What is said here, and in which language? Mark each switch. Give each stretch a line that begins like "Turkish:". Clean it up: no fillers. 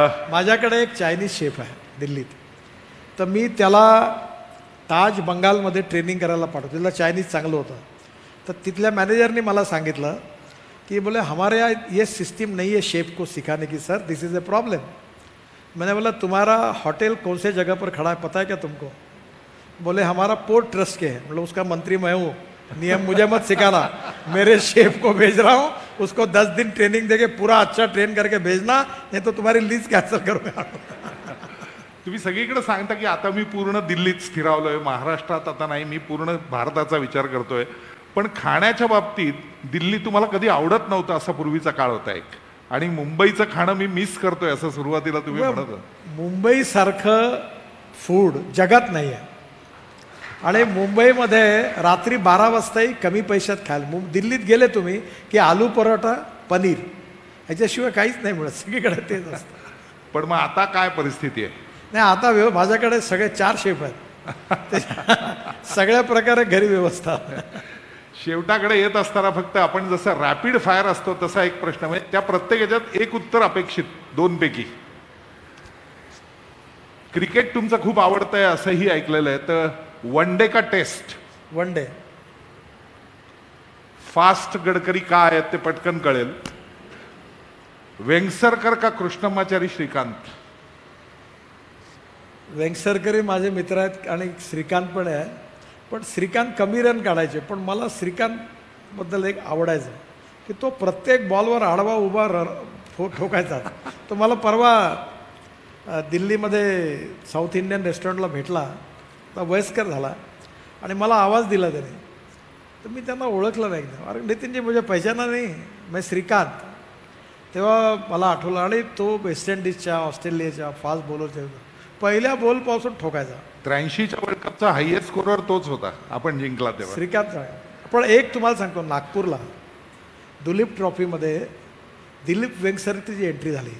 Marathi: माझ्याकडे एक Chinese chef आहे दिल्लीत, तर मी त्याला ताज बंगालमध्ये ट्रेनिंग करायला पाठवतो. तिथलं चायनीज चांगलं होतं. तर तिथल्या मॅनेजरने मला सांगितलं
Hindi: कि बोले हमारे यहाँ ये सिस्टम नहीं है शेफ को सिखाने की.
English: Sir this is a problem.
Hindi: मैंने बोला तुम्हारा होटल कौन से जगह पर खड़ा है पता है क्या तुमको? बोले हमारा पोर्ट ट्रस्ट के है. मतलब उसका मंत्री मैं हूँ, नियम मुझे मत सिखाना, मेरे शेफ को भेज रहा हूँ, उसको 10 दिन ट्रेनिंग देके पूरा अच्छा ट्रेन करके भेजना, नहीं तो तुम्हारी लीज कॅन्सल करूंगा.
Marathi: तुम्ही सगळीकडे सांगता की आता मी पूर्ण दिल्लीत स्थिरावलोय, महाराष्ट्रात आता नाही, मी पूर्ण भारताचा विचार करतोय. पण खाण्याच्या बाबतीत दिल्ली तुम्हाला कधी आवडत नव्हतं असा पूर्वीचा काळ होता एक, आणि मुंबईचं खाणं मी मिस करतोय असं सुरुवातीला तुम्ही म्हणत होता. मुंबईसारखं फूड जगात नाही आहे. आणि मुंबईमध्ये रात्री 12 वाजताही कमी पैशात खायला. दिल्लीत गेले तुम्ही की आलू परोठा, पनीर, ह्याच्याशिवाय काहीच नाही मिळत. सगळीकडे तेच असतं. पण मग आता काय परिस्थिती आहे? नाही, आता माझ्याकडे सगळे 4 शेफ आहेत. सगळ्या प्रकारे घरी व्यवस्था. शेवटाकडे येत असताना फक्त आपण जसं रॅपिड फायर असतो तसा एक प्रश्न, म्हणजे त्या प्रत्येक ह्याच्यात एक उत्तर अपेक्षित 2 पैकी. क्रिकेट तुमचं खूप आवडतंय असंही ऐकलेलं आहे, तर वन डे का taste? One day. Fast Gadkari काय आहेत ते पटकन कळेल. वेंगसरकर का कृष्णमाचारी श्रीकांत? वेंगसरकरही माझे मित्र आहेत आणि श्रीकांत पण आहे, पण श्रीकांत कमी रन काढायचे, पण मला श्रीकांतबद्दल एक आवडायचं की तो प्रत्येक बॉलवर आडवा उभा ठोकायचा. तो मला परवा दिल्लीमध्ये साऊथ इंडियन रेस्टॉरंटला भेटला, आता वयस्कर झाला आणि मला आवाज दिला त्याने. तर मी त्यांना ओळखलं नाही.
Hindi: अरे नितीनजी मुझे पहचाना नहीं, मैं श्रीकांत.
Marathi: तेव्हा मला आठवलं आणि तो वेस्ट इंडिजच्या ऑस्ट्रेलियाच्या फास्ट बॉलरच्या पहिल्या बॉलपासून ठोकायचा. 83च्या वर्ल्ड कपचा हायएस्ट स्कोरर तोच होता, आपण जिंकला तेव्हा. श्रीकांत. पण एक तुम्हाला सांगतो, नागपूरला दुलीप ट्रॉफीमध्ये दिलीप वेंगसरकरची एंट्री झाली